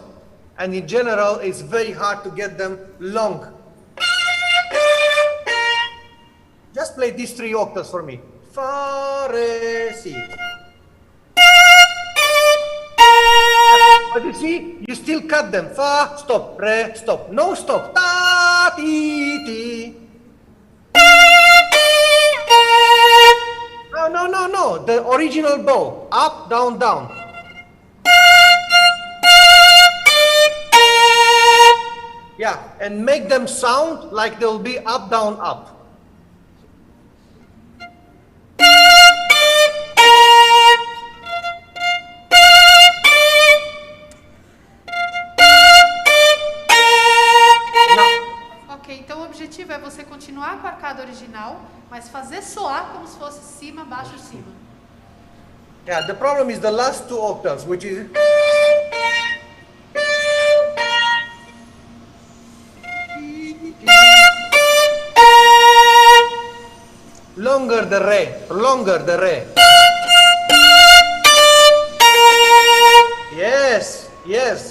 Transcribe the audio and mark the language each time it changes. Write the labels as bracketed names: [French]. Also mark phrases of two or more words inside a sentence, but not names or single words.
[English] And in general, it's very hard to get them long. Just play these 3 octaves for me. Fa, re, si. But you see, you still cut them. Fa, stop, re, stop. No stop. Ta, ti, ti. No. The original bow. Up, down, down. Yeah, and make them sound like they'll be up, down, up. [Portuguese] Então o objetivo é você continuar com a arcada original, mas fazer soar como se fosse cima, baixo, cima. [English] Yeah, the problem is the last 2 octaves, which is longer the re. Yes.